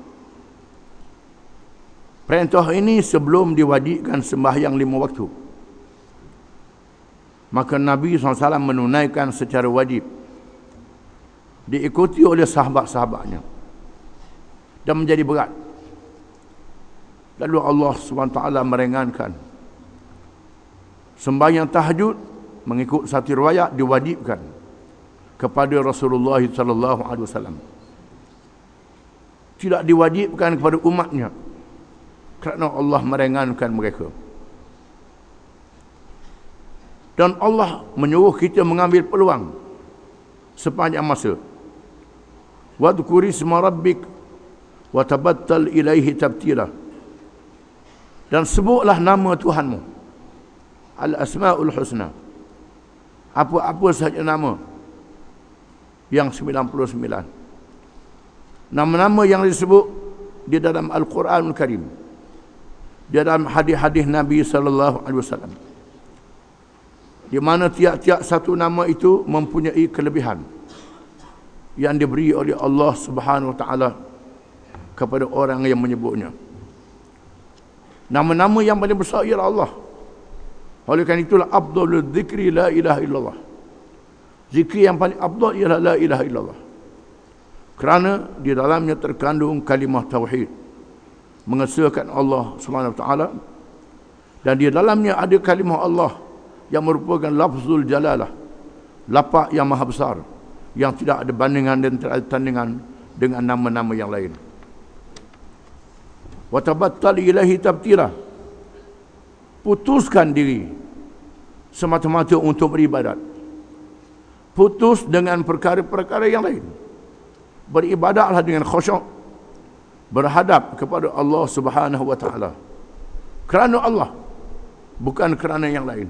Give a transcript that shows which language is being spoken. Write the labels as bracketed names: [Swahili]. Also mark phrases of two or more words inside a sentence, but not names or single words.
[Malay] Perintah ini sebelum diwajibkan sembahyang 5 waktu. Maka Nabi SAW menunaikan secara wajib, diikuti oleh sahabat-sahabatnya, dan menjadi berat. Lalu Allah SWT meringankan. Sembahyang tahajud mengikut satu riwayat diwajibkan kepada Rasulullah SAW. Tidak diwajibkan kepada umatnya kerana Allah meringankan mereka. Dan Allah menyuruh kita mengambil peluang sepanjang masa. [Arabic] واذكر اسم ربك وتبتل إليه تبتيلا. [Malay] Dan sebutlah nama Tuhanmu, Al-Asma'ul Husna, apa-apa sahaja nama yang 99. Nama-nama yang disebut di dalam Al-Quranul Karim, di dalam hadis-hadis Nabi [Arabic] صلى الله عليه وسلم, [Malay] di mana tiap-tiap satu nama itu mempunyai kelebihan. yang diberi oleh Allah [Arabic] سبحانه وتعالى [Malay] kepada orang yang menyebutnya. Nama-nama yang paling besar ialah Allah. Oleh kerana itulah [Arabic] أفضل الذكر لا إله إلا الله. [Malay] Zikir yang paling afdal ialah [Arabic] لا إله إلا الله. [Malay] Kerana di dalamnya terkandung kalimah tauhid, mengesahkan Allah [Arabic] سبحانه وتعالى, [Malay] dan di dalamnya ada kalimah Allah yang merupakan [Arabic] لفظ الجلالة, [Malay] lafaz yang maha besar, yang tidak ada bandingan dan tidak ada tandingan dengan nama-nama yang lain. [Arabic] وتبتل إليه تبتيلا, [Malay] putuskan diri semata-mata untuk beribadat, putus dengan perkara-perkara yang lain. Beribadatlah dengan khusyuk, berhadap kepada Allah [Arabic] سبحانه وتعالى, [Malay] kerana Allah, bukan kerana yang lain.